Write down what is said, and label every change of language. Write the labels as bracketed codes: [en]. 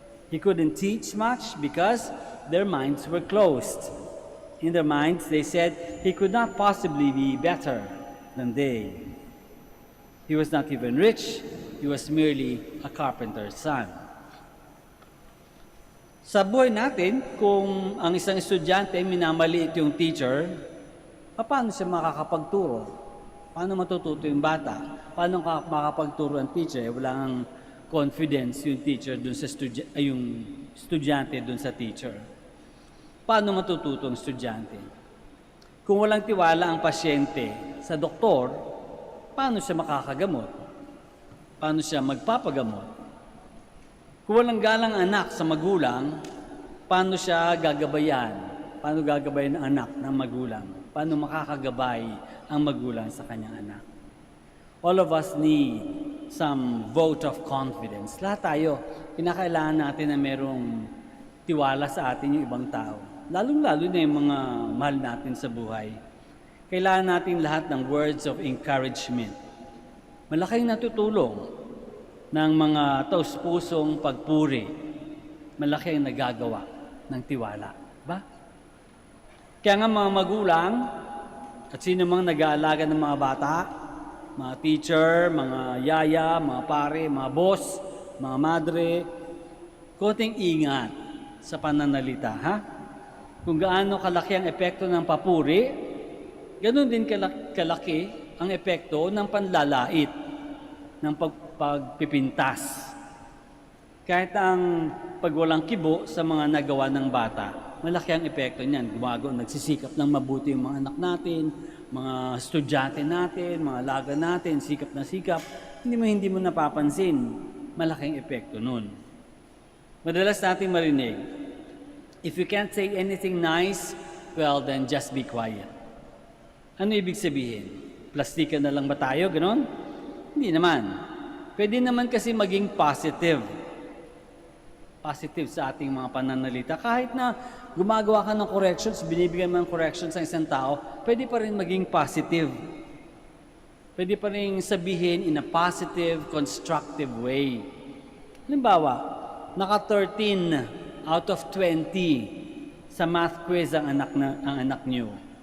[en] He couldn't teach much because their minds were closed. In their minds, they said he could not possibly be better than they. He was not even rich. He was merely a carpenter's son. [tl] Sa buhay natin, kung ang isang estudyante minamaliit yung teacher, paano siya makakapagturo? Paano matututo yung bata? Paano makakapagturo ang teacher? Wala nang confidence yung teacher dun sa yung estudyante dun sa teacher. Paano matututo ang estudyante? Kung walang tiwala ang pasyente sa doktor, paano siya makakagamot? Paano siya magpapagamot? Kung walang galang anak sa magulang, paano siya gagabayan? Paano gagabayan ang anak ng magulang? Paano makakagabay ang magulang sa kanyang anak? [en] All of us need some vote of confidence. [tl] Lahat tayo, kinakailangan natin na merong tiwala sa atin yung ibang tao. Lalong-lalo na yung mga mahal natin sa buhay. Kailangan natin lahat ng [en] words of encouragement. [tl] Malaking natutulong ng mga taus-pusong pagpuri. Malaki ang nagagawa ng tiwala. Ba? Kaya nga mga magulang at sino mang nag-aalaga ng mga bata, mga teacher, mga yaya, mga pare, mga boss, mga madre, konting ingat sa pananalita, ha? Kung gaano kalaki ang epekto ng papuri, ganun din kalaki ang epekto ng panlalait, ng pagpipintas. Kahit ang pagwalang kibo sa mga nagawa ng bata, malaki ang epekto niyan. Nagsisikap ng mabuti yung mga anak natin, mga estudyante natin, mga alaga natin, sikap na sikap. Hindi mo napapansin, malaking epekto nun. Madalas nating marinig, [en] if you can't say anything nice, well then just be quiet. [tl] Ano ibig sabihin? Plastikan na lang ba tayo, ganon? Hindi naman. Pwede naman kasi maging positive. Positive sa ating mga pananalita. Kahit na gumagawa ka ng corrections, binibigyan mo ng corrections sa isang tao, pwede pa rin maging positive. Pwede pa rin sabihin [en] in a positive, constructive way. [tl] Halimbawa, naka 13 out of 20 sa math quiz ang anak niyo.